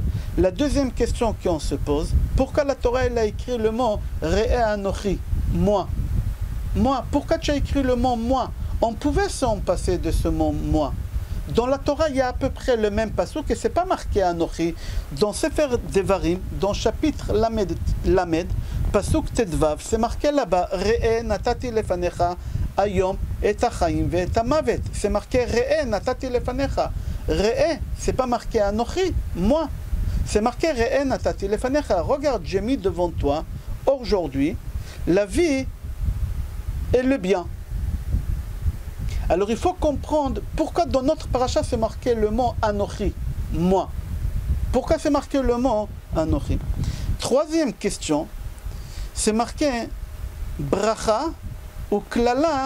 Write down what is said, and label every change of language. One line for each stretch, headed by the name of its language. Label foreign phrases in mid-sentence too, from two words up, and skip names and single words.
French: La deuxième question qu'on se pose, pourquoi la Torah elle a écrit le mot
Hebrew: ראה אנכי,
French: moi? Moi, pourquoi tu as écrit le mot moi? On pouvait s'en passer de ce mot moi. Dans la Torah, il y a à peu près le même pasuk et ce n'est pas marqué Anochi. Dans Sefer Devarim, dans chapitre Lamed, pasuk Tedvav, c'est marqué là-bas
Hebrew: ראה נתתי לפניך היום את החיים ואת המות.
French: C'est marqué
Hebrew: ראה נתתי לפניך.
French: Re'eh, c'est pas marqué Anochi, moi. C'est marqué
Hebrew: ראה נתתי לפניך.
French: Regarde, j'ai mis devant toi aujourd'hui la vie et le bien. Alors il faut comprendre pourquoi dans notre paracha c'est marqué le mot Anochi, moi. Pourquoi c'est marqué le mot Anochi? Troisième question, c'est marqué Bracha ou Klala.